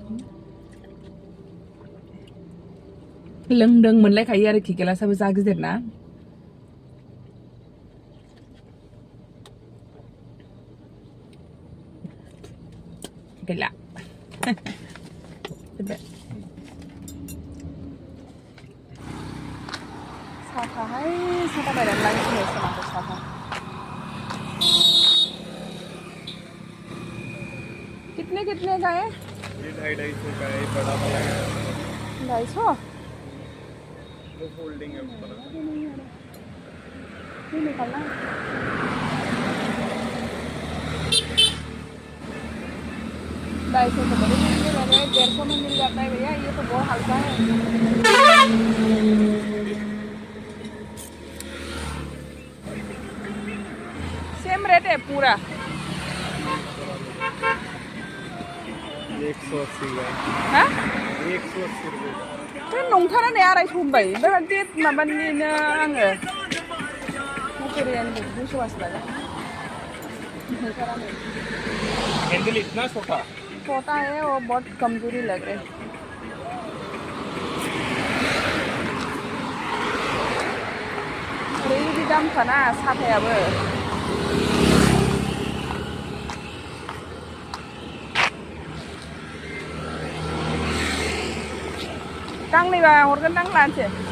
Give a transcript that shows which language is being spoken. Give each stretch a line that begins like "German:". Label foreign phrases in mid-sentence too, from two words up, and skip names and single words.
Bodo: लोंदों मोनलायखायो आरोखि गेलासाबो जा गिदिर ना गैला साहाहाय साहा बायनानै लांफैनो सोनांगौ साहा
Hindi: कितने का है 250 का है बड़ा वाला 250 वो फोल्डिंग है ऊपर ये निकालना 250 तो बड़े महंगे लग रहे हैं 150 में मिल जाता है भैया ये तो बहुत हल्का है सेम रेट है पूरा 180 का हाँ 180 रुपए
Bodo: बे नंथारा ने 250 होनबाय बेबादि माबानिनो आङो मटेरियलनि बुसवास लागा
Hindi: हैंडल इतना छोटा है वो बहुत कमजोरी लग रहा है
Bodo: ओरैबायदि दामखाना साथायाबो गांनैबा हरगोन दां लानोसै